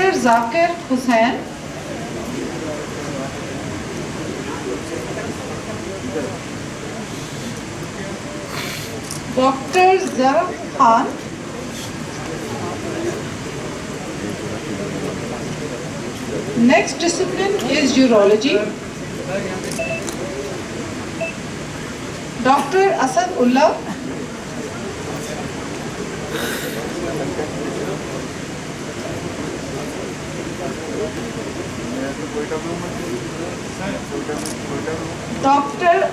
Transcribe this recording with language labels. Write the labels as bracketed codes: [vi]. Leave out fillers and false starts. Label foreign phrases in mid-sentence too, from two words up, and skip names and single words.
[en] Zakir Hussain. Dr. Zaraf Khan. Next discipline is urology. Dr. Asad Ullah. Dr.